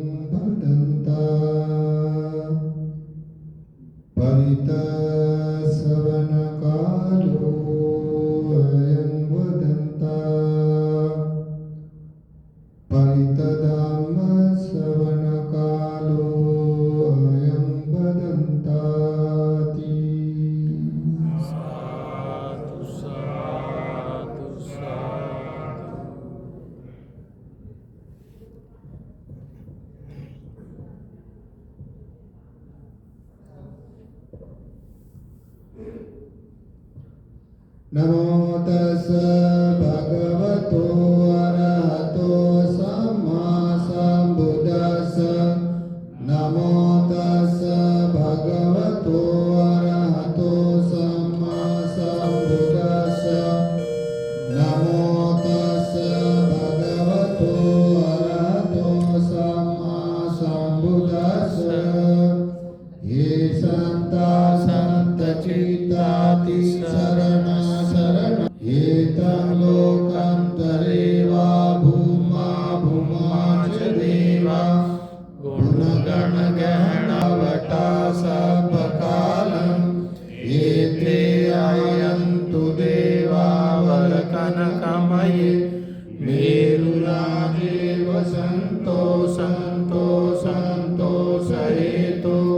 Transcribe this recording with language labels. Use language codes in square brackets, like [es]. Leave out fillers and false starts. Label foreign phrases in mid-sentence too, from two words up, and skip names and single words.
[pi] भदन्तः परितश्रवणकालो अयं वदन्तः परितधम्मश्रवणकालो अयं वदन्ताति। साधु साधु साधु। नमो तस्स भगवतो अरहतो सम्मा सम्बुद्दस्स नमो तस्स भगवतो अरहतो सम्मा सम्बुद्दस्स नमो तस्स भगवतो अरहतो सम्मा सम्बुद्दस्स ये सन्ता सन्तचित्ताति शरणा शरण एतं लोकान्तरे वा भूमा भूमा च देवा गुणगणगहनवटा सपकालम् एते आयन्तु देवा वरकनकमये मेरुराजे वसन्तो सन्तो सन्तोषहेतो